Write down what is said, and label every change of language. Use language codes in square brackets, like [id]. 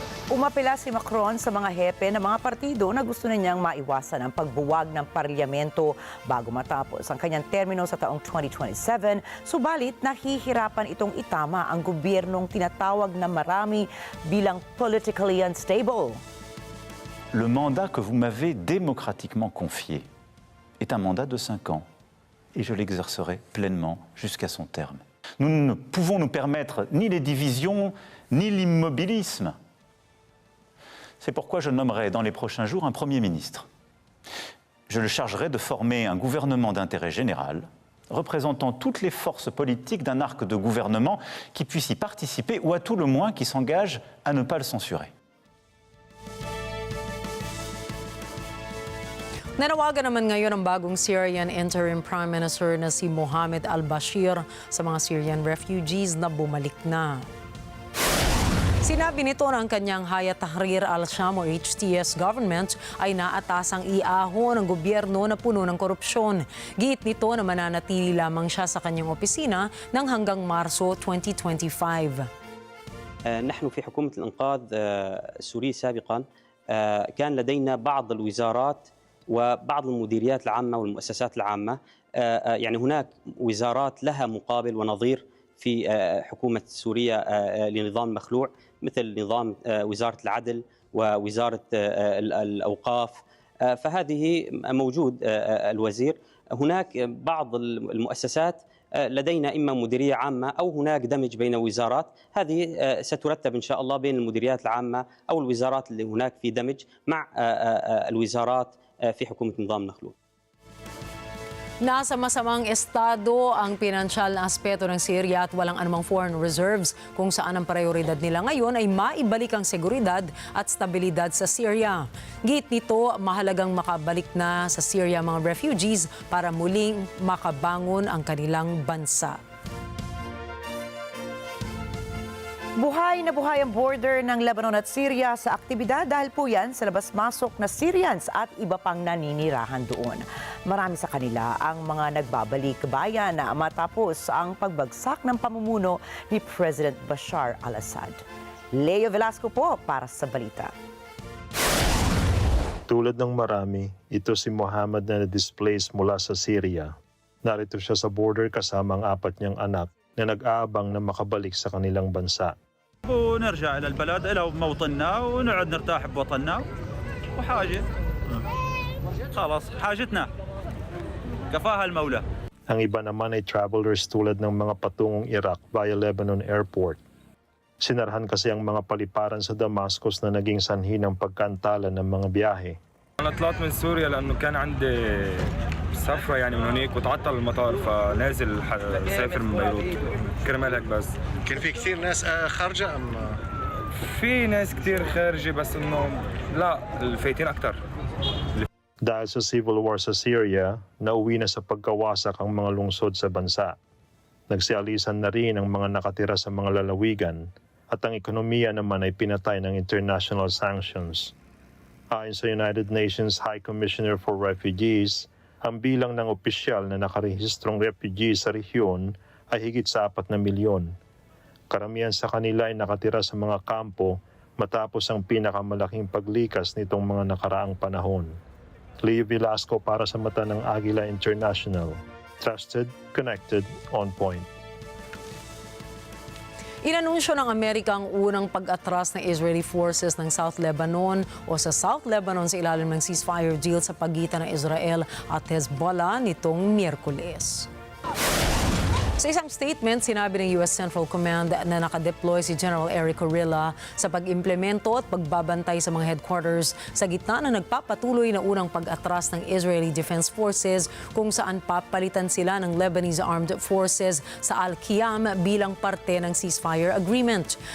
[tl] Umapela si Macron sa mga hepe ng mga partido na gusto niyang maiwasan ang pagbuwag ng parlamento bago matapos ang kanyang termino sa taong 2027. Subalit, nahihirapan itong itama ang gobyernong tinatawag na marami bilang [en] politically unstable. [fr] Le mandat que vous m'avez démocratiquement confié est un mandat de 5 ans et je l'exercerai pleinement jusqu'à son terme. Nous ne pouvons nous permettre ni les divisions ni l'immobilisme. C'est pourquoi je nommerai dans les prochains jours un Premier ministre. Je le chargerai de former un gouvernement d'intérêt général, représentant toutes les forces politiques d'un arc de gouvernement qui puisse y participer ou à tout le moins qui s'engage à ne pas le censurer. [tl] Nanawagan naman ngayon ang bagong Syrian Interim Prime Minister na si Mohammed al-Bashir sa mga Syrian refugees na bumalik na. Sinabi nito na ang kanyang Hayat Tahrir al-Sham o HTS government ay naatasang iahon ng gobyerno na puno ng korupsyon. Giit nito na mananatili lamang siya sa kanyang opisina ng hanggang Marso 2025. [ar] نحن في حكومة الإنقاذ السوري سابقا كان لدينا بعض الوزارات وبعض المديريات العامة والمؤسسات العامة يعني هناك وزارات لها مقابل ونظير في حكومة سوريا لنظام مخلوع مثل نظام وزارة العدل ووزارة الأوقاف فهذه موجود الوزير. هناك بعض المؤسسات لدينا إما مديرية عامة أو هناك دمج بين وزارات، هذه سترتب إن شاء الله بين المديريات العامة أو الوزارات اللي هناك في دمج مع الوزارات في حكومة نظام مخلوع. [tl] Nasa masamang estado ang pinansyal na aspeto ng Syria at walang anumang [en] foreign reserves [tl] kung saan ang prioridad nila ngayon ay maibalik ang seguridad at stabilidad sa Syria. Giit nito, mahalagang makabalik na sa Syria mga refugees para muling makabangon ang kanilang bansa. Buhay na buhay ang border ng Lebanon at Syria sa aktibidad dahil po yan sa labas-masok na Syrians at iba pang naninirahan doon. Marami sa kanila ang mga nagbabalik bayan na matapos ang pagbagsak ng pamumuno ni President Bashar al-Assad. Leo Velasco po para sa balita. Tulad ng marami, ito si Muhammad na na-displaced mula sa Syria. Narito siya sa border kasama ang 4 niyang anak na nag-aabang na makabalik sa kanilang bansa. [ar] ونرجع إلى البلد إلى موطننا ونقعد نرتاح بوطننا وحاجة خلاص حاجتنا كفاها المولى. [tl] Ang iba naman ay travelers tulad ng mga patungong Iraq via Lebanon Airport. Sinarhan kasi ang mga paliparan sa Damascus na naging sanhi ng pagkaantala ng mga biyahe. [ar] أنا طلعت من سوريا لأنه كان عندي سفرة يعني من هناك وتعطل المطار فنازل سافر من بيروت كرمال هيك بس. كان في كثير ناس خارجة أم؟ في ناس كثير خارجة بس إنه لا الفايتين أكثر. [tl] Dahil sa civil war sa Syria, nauwi na sa pagkawasak ang mga lungsod sa bansa. Nagsialisan na rin ang mga nakatira sa mga lalawigan at ang ekonomiya naman ay pinatay ng international sanctions. Ayon sa United Nations High Commissioner for Refugees, ang bilang ng opisyal na nakarehistrong refugees sa rehiyon ay higit sa 4 na milyon. Karamihan sa kanila ay nakatira sa mga kampo matapos ang pinakamalaking paglikas nitong mga nakaraang panahon. Leo Velasco para sa mata ng Agila International. [en] Trusted, connected, on point. [tl] Inanunsyo ng Amerika ang unang pag-atras ng Israeli forces ng South Lebanon o sa South Lebanon sa ilalim ng ceasefire deal sa pagitan ng Israel at Hezbollah nitong Miyerkules. Sa isang statement, sinabi ng U.S. Central Command na nakadeploy si General Eric Agila sa pag-implemento at pagbabantay sa mga headquarters sa gitna ng nagpapatuloy na unang pag-atras ng Israeli Defense Forces kung saan papalitan sila ng Lebanese Armed Forces sa Al-Qiyam bilang parte ng ceasefire agreement.